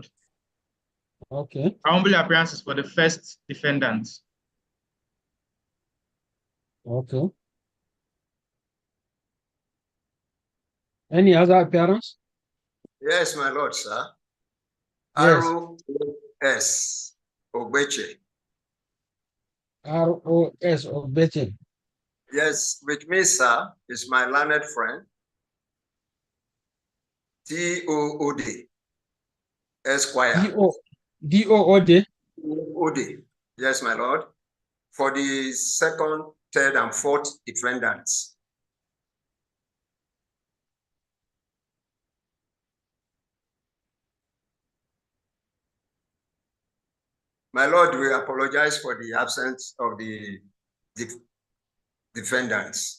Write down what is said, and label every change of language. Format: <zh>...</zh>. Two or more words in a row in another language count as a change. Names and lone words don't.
<en>Okay. Our humble appearance is for the first defendant. Okay. Any other appearance? Yes, my Lord, sir. Yes. R.O.S. Ogbeche. R.O.S. Ogbeche. Yes, with me, sir, is my learned friend, T.O.O.D. Esquire. D.O.O.D. O.D. Yes, my Lord. For the second, third, and fourth defendants. My Lord, we apologize for the absence of the defendants.</en>